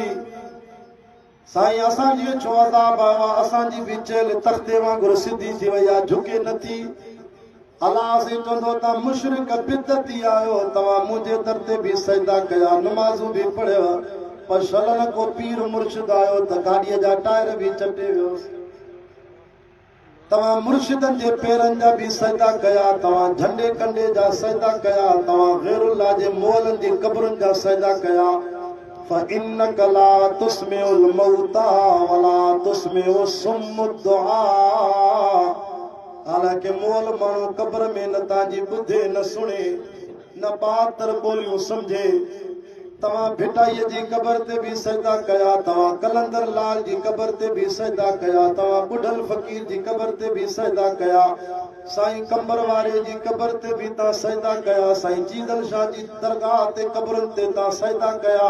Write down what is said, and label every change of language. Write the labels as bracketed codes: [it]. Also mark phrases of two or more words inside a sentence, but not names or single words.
[sd] साईं असांजी छो अज़ाब आयो आहे असांजी बि चेल तख़्ते वांगुरु सिधी थी वई आहे झुके नथी अल्लाह से चवंदो तव्हां मुशरिक बिदती आहियो तव्हां मुंहिंजे दर ते बि सजदा कया नमाज़ूं बि पढ़ियो पर शलन को पीर मुर्शिद आयो त गाॾीअ जा टायर बि चटे वियोसि तव्हां मुर्शिदनि जे पेरनि जा बि सजदा कया, तव्हां झंडे कंडे जा सजदा कया, तव्हां गैरुल्लाह जे मोलनि जी क़बरुनि जा सजदा कया। [ar] فإنك لا تسمع الموتى ولا تسمع الصم الدعاء। [sd] हालांकि मोल माण्हू क़ब्र में न तव्हांजी ॿुधे न सुणे न बातर ॿोलियूं सम्झे। तव्हां भिटाईअ जी क़बर ते बि सजदा कया, तव्हां कलंदर लाल जी क़बर ते बि सजदा कया, तव्हां बुढ़ल फ़कीर जी क़बर ते बि सजदा कया, साईं कंबर वारे जी क़बर ते बि तव्हां सजदा कया, साईं जीदल शाह जी दरगाह ते क़बरुनि ते तव्हां सजदा कया।